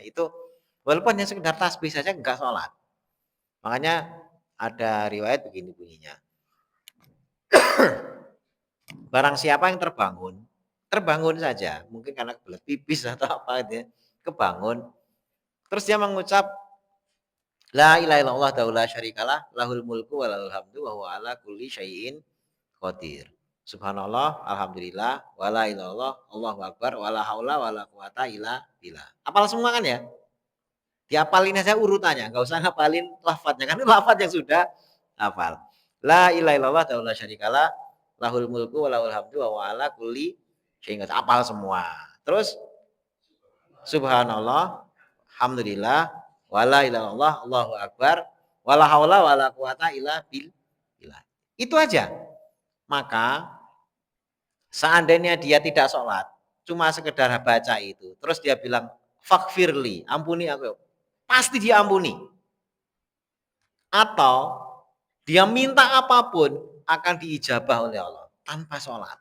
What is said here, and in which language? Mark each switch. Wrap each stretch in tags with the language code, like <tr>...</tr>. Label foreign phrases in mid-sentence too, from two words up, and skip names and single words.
<id>Itu walaupun hanya sekedar tasbih saja enggak sholat. Makanya ada riwayat begini bunyinya. Barang siapa yang terbangun saja, mungkin karena kebelet pipis atau apa gitu ya, kebangun, terus dia mengucap</id> <ar>لا إله إلا الله لا شريك له له الملك وله الحمد وهو على كل شيء قدير. سبحان الله، الحمد لله، ولا إله إلا الله، الله أكبر، ولا حول ولا قوة إلا بالله.</ar> <id>Apal semua kan ya? Diapalin aja urutannya, enggak usah ngapalin lafadznya kan lafadz yang sudah hafal.</id> <ar>لا إله إلا الله لا شريك له، له الملك وله الحمد وهو على كل شيء قدير.</ar> <id>Apal semua.</id> <ar>Terus سبحان الله، الحمد لله, ولا إله إلا الله، الله أكبر، ولا حول ولا قوة إلا بالله.</ar> <id>Itu aja. Maka seandainya dia tidak sholat, cuma sekedar baca itu, terus dia bilang fakfirli, ampuni aku, pasti dia ampuni. Atau dia minta apapun akan diijabah oleh Allah tanpa sholat.</id>